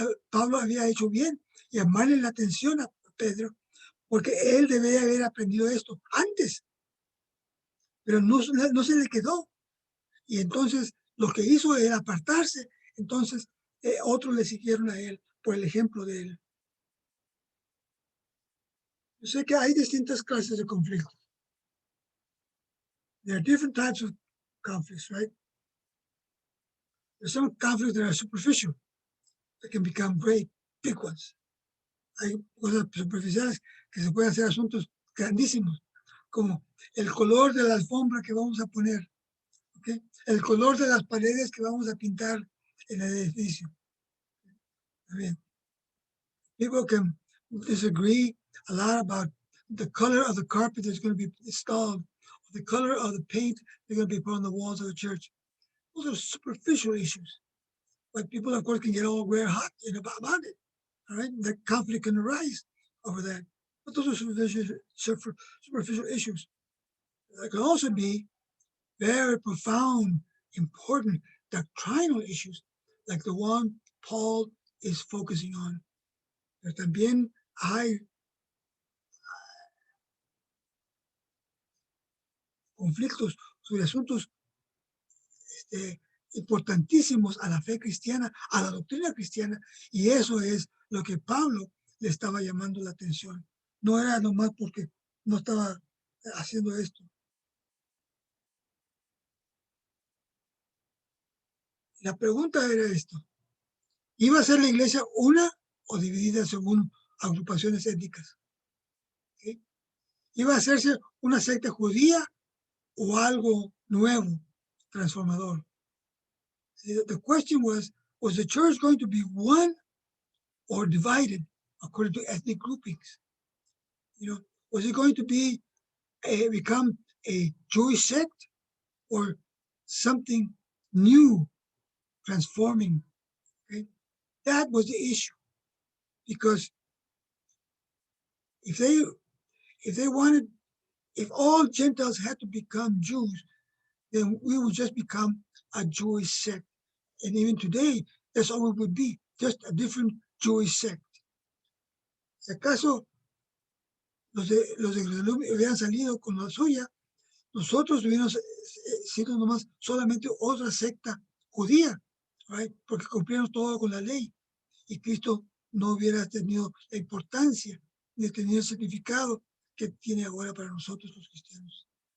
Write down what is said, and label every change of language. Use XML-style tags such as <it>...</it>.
<es>Pablo había hecho bien llamarle la atención a Pedro, porque él debía haber aprendido esto antes, pero no se le quedó. Y entonces lo que hizo era apartarse. Entonces otros le siguieron a él por el ejemplo de él. Yo sé que hay distintas clases de conflictos.</es> <en>There are different types of conflicts, right? There's some conflicts that are superficial, that can become great, big ones.</en> <es>Hay cosas superficiales que se pueden hacer asuntos grandísimos, como el color de la alfombra que vamos a poner, ¿okay? El color de las paredes que vamos a pintar en el edificio. Bien.</es> <en>People can disagree a lot about the color of the carpet that's going to be installed, the color of the paint that's going to be put on the walls of the church. Those are superficial issues. But people, of course, can get all red hot about it. All right, the conflict can arise over that. But those are superficial issues. There can also be very profound, important doctrinal issues, like the one Paul is focusing on.</en> <es>Pero también hay conflictos sobre asuntos importantísimos a la fe cristiana, a la doctrina cristiana, y eso es lo que Pablo le estaba llamando la atención. No era nomás porque no estaba haciendo esto. La pregunta era esto: ¿iba a ser la iglesia una o dividida según agrupaciones étnicas? ¿Okay? ¿Iba a hacerse una secta judía o algo nuevo, transformador?</es> <en>The question was the church going to be one or divided according to ethnic groupings? Was it going to become a Jewish sect or something new, transforming? Okay? That was the issue, because if all Gentiles had to become Jews, then we would just become a Jewish sect. And even today, that's all we would be, just a different Jewish sect.</en> <es>Si acaso los de Jerusalén hubieran salido con la suya, nosotros hubiéramos sido nomás solamente otra secta judía, right? Porque cumplieron todo con la ley y Cristo no hubiera tenido la importancia ni tenido el significado que tiene ahora para nosotros los cristianos.</es>